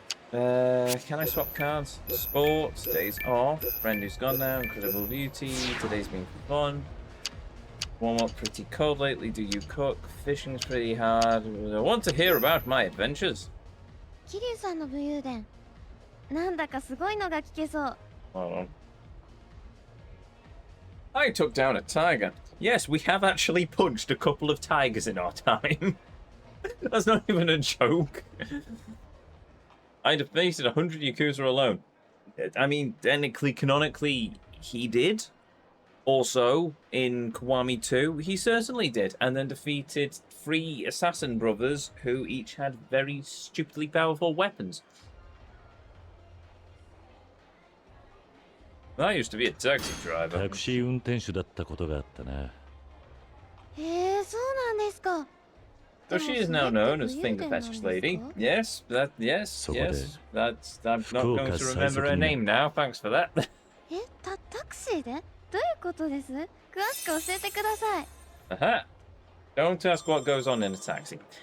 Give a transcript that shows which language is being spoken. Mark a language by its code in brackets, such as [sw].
[en] Can I swap cards? Sports, days off, friend who's gone now, incredible beauty, today's been fun. Warm up pretty cold lately, do you cook? Fishing's pretty hard. I want to hear about my adventures. [ja] 桐生さんの武勇伝なんだかすごいのが聞けそう。 [en] Hold on. I took down a tiger. Yes, we have actually punched a couple of tigers in our time. That's not even a joke. I defeated 100 Yakuza alone. I mean, technically, canonically, he did. Also, in Kiwami 2, he certainly did. And then defeated 3 assassin brothers who each had very stupidly powerful weapons. I used to be a taxi driver. [ja] タクシー運転手だったことがあったな。へえ、そうなんですか。 [en] So she is now known as Finger Fetish Lady. Yes, yes. That's, I'm not going to remember her name now. Thanks for that. [ja] え、タクシーで？どういうことです？詳しく教えてください。 [en] Aha. Don't ask what goes on in a taxi.